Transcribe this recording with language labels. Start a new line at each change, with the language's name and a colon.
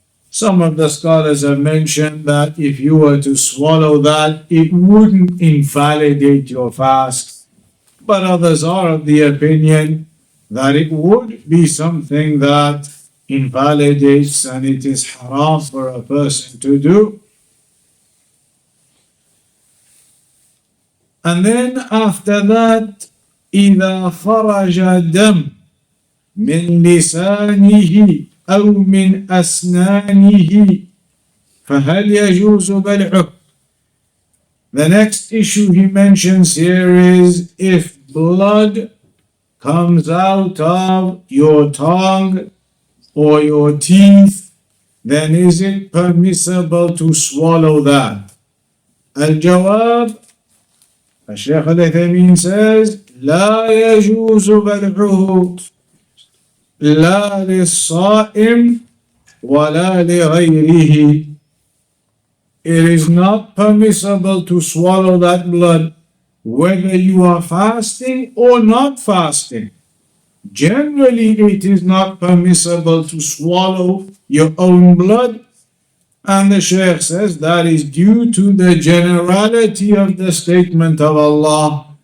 English: Some of the scholars have mentioned that if you were to swallow that, it wouldn't invalidate your fast. But others are of the opinion that it would be something that invalidates and it is haram for a person to do. And then after that,
Arabic: إذا خرج دم من لسانه أو من أسنانه فهل يجوز بلعه.
English: The next issue he mentions here is if blood comes out of your tongue or your teeth, then is it permissible to swallow that?
Arabic: Al-Jawab,
English: Shaykh Ibn Uthaymīn says,
Arabic: لا يجوز بلعه لا للصائم ولا لغيره.
English: It is not permissible to swallow that blood whether you are fasting or not fasting. generally it is not permissible to swallow your own blood. And the Shaykh says that is due to the generality of the statement of Allah.